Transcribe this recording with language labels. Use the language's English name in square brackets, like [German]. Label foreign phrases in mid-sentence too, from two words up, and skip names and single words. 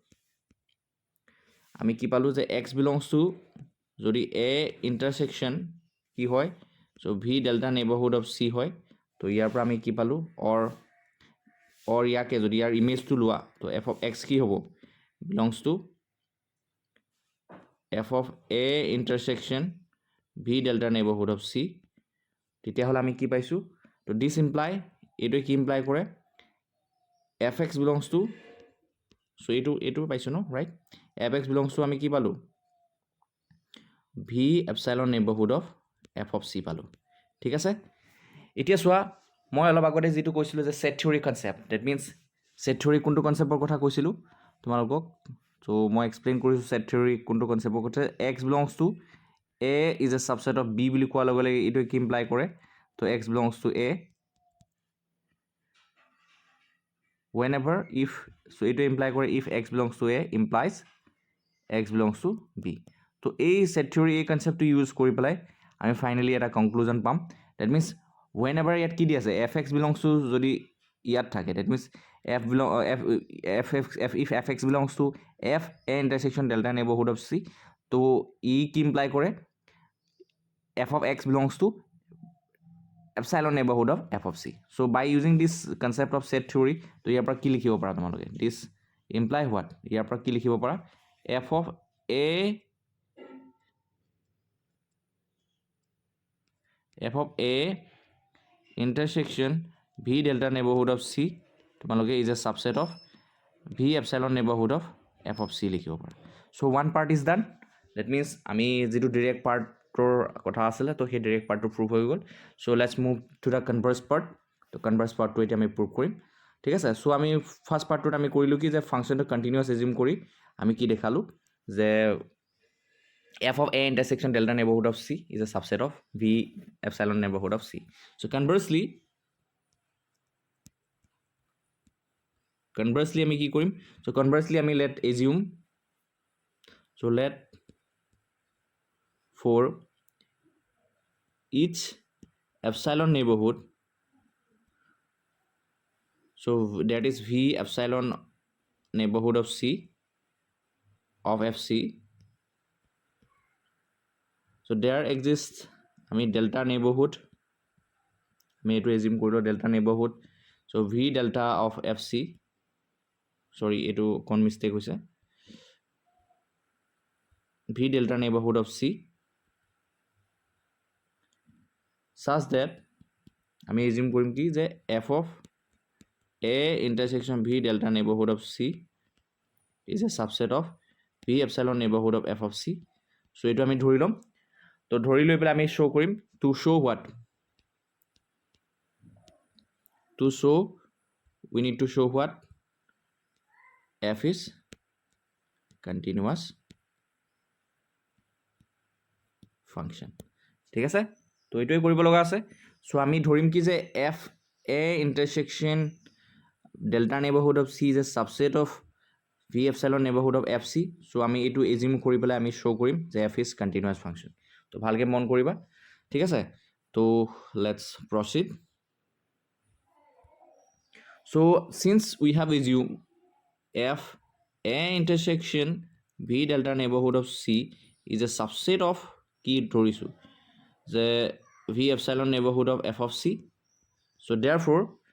[Assamese] আমি কি পালোঁ যে [English] x belongs to [Assamese] যদি [English] a intersection [Assamese] কি হয় [English] so v delta neighborhood of c [Assamese] হয় তো ইয়াৰ পৰা আমি কি পালোঁ or ইয়াকে যদি ইয়াৰ ইমেজটো লোৱা তো [English] f of x [Assamese] কি হ'ব [English] belongs to f of a intersection v delta neighborhood of c [Assamese] তেতিয়াহ'লে আমি কি পাইছোঁ তো [English] this imply [Assamese] এইটোৱে কি ইমপ্লাই কৰে [English] fx belongs to, [Assamese] so এইটো পাইছো ন ৰাইট, [English] fx belongs to [Assamese] আমি কি পালো, [English] v epsilon neighborhood of f of c পালো। [Assamese] ঠিক আছে, এতিয়া চোৱা মই অলপ আগতে যেটো কৈছিলো যে [English] set theory concept, that means set theory [Assamese] কোনটো কনসেপ্টৰ কথা কৈছিলো তোমালোকক, so মই এক্সপ্লেইন কৰিছো [English] set theory [Assamese] কোনটো কনসেপ্টৰ কথা, [English] x belongs to a is a subset of b [Assamese] বুলি কোৱাৰ লগে লগে এইটো কি ইমপ্লাই কৰে, [English] তো x belongs to a whenever if, so [Assamese] এইটো ইমপ্লাই কৰে [English] if x belongs to a implies x belongs to b। [Assamese] তো এই [English] set theory [Assamese] এই কনসেপ্টটো ইউজ কৰি পেলাই আমি ফাইনালি এটা কনক্লুজন পাম, [English] that means [Assamese] whenever ইয়াত কি দি আছে [English] fx belongs to [Assamese] যদি ইয়াত থাকে, [English] that means if fx belongs to f a intersection delta neighborhood of c, [Assamese] তো ই কি ইমপ্লাই কৰে [English] f of x belongs to epsilon neighborhood of f of c। So by using this concept of set theory, [Assamese] তো ইয়াৰ পৰা কি লিখিব পাৰা তোমালোকে, [English] this imply what, [Assamese] ইয়াৰ পৰা কি লিখিব পাৰা [English] f of a intersection v delta neighborhood of c তোমালোকে is a subset of v epsilon neighborhood of f of c [Assamese] লিখিব পাৰা। [English] So one part is done, that means [Assamese] আমি যেটো ডাইৰেক্ট পাৰ্টৰ কথা আছিল তো সেই ডাইৰেক্ট পাৰ্টটো প্ৰুভ হৈ গ'ল। [English] So let's move to the converse part, তো converse পাৰ্টটো [Assamese] এতিয়া আমি প্ৰুভ কৰিম। ঠিক আছে, so আমি ফাৰ্স্ট পাৰ্টটোত আমি কৰিলো কি যে ফাংচনটো কন্টিনিউয়াস এজিউম কৰি আমি কি দেখালো যে [English] f of a intersection delta neighborhood of c is a subset of v epsilon neighborhood of c। So conversely [Assamese] আমি কি কৰিম, [English] so conversely আমি let assume, so let for each epsilon neighborhood, so that is v epsilon neighborhood of c of fc, so there exists আমি delta neighborhood, [Assamese] আমি এটো assume কৰিলো [English] delta neighborhood, so v delta of fc, sorry [Assamese] এটো কোন মিস্টেক হৈছে, [English] v delta neighborhood of c such that আমি assume [Assamese] কৰিম কি যে [English] f of a intersection v delta neighborhood of c is a subset of v epsilon neighborhood of f of c। so [Assamese] এটো আমি ধৰি লম, তো ধৰি লৈ পেলাই আমি শো কৰিম [English] to show what, to show we need to show what, f is continuous function। [Assamese] ঠিক আছে, তো এইটোই কৰিব লগা আছে। সো আমি ধৰিম কি যে [English] f a intersection delta neighborhood of c is a subset of v epsilon neighborhood of fc, [Assamese] সো আমি এইটো assume কৰি পেলাই আমি শো কৰিম যে [English] f is continuous function। [Assamese] তো ভালকে মন কৰিবা, ঠিক আছে। তো [English] let's proceed। so since we have assumed f a intersection v delta neighborhood of c is a subset of [Assamese] কি ধৰিছো যে [English] v epsilon neighborhood of f of c, so therefore